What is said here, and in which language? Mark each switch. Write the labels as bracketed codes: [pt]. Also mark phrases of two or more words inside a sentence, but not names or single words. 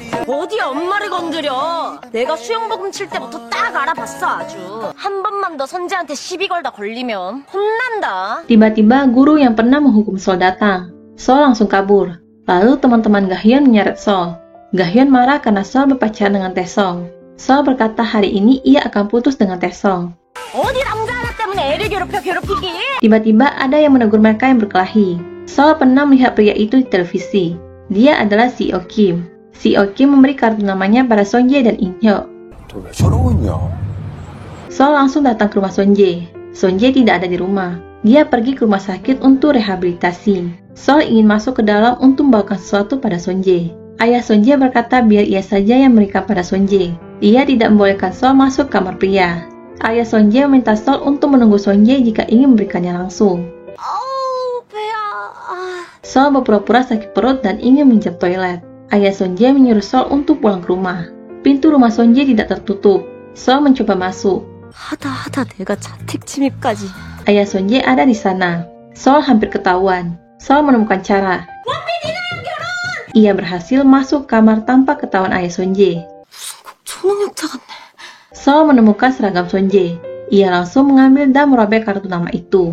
[ko] 어디 엄마를 건드려. 내가 수영복음 칠 때부터 딱 알아봤어 아주. 한 번만 더 선재한테 시비 걸다 걸리면 혼난다. [id] Tiba-tiba guru yang pernah menghukum Sol datang. Sol langsung kabur. Lalu teman-teman Gahyeon menyeret Sol. Gahyeon marah karena Sol berpacaran dengan Taesong. Sol berkata hari ini ia akan putus dengan Taesong. [ko] 어디 남자 하나 때문에 애를 괴롭히기? [id] Tiba-tiba ada yang menegur mereka yang berkelahi. Sol pernah melihat pria itu di televisi. Dia adalah Seo Kim. Seo Kim memberi kartu namanya pada Sonjae dan In-hyuk. [ko] 너 왜 저러고 있냐? [id] Sol langsung datang ke rumah Sonjae. Sonjae tidak ada di rumah. Dia pergi ke rumah sakit untuk rehabilitasi. Sol ingin masuk ke dalam untuk membawakan sesuatu pada Sonjae. Ayah Sonjae berkata biar ia saja yang memberikan pada Sonjae. Ia tidak membolehkan Sol masuk kamar pria. Ayah Sonjae meminta Sol untuk menunggu Sonjae jika ingin memberikannya langsung. [ko] 아우 배야. [id] Sol berpura-pura sakit perut dan ingin minjam toilet. Ayah Sonjae menyuruh Sol untuk pulang ke rumah. Pintu rumah Sonjae tidak tertutup. Sol mencoba masuk. [ko] 하다 내가 자택 침입까지. [id] Ayah Sonjae ada di sana. Sol hampir ketahuan. Sol menemukan cara. Ia berhasil masuk kamar tanpa ketahuan ayah Sonjae. [ko] 초능력자 같네. [id] Sol menemukan seragam Sonjae. Ia langsung mengambil dan merobek kartu nama itu.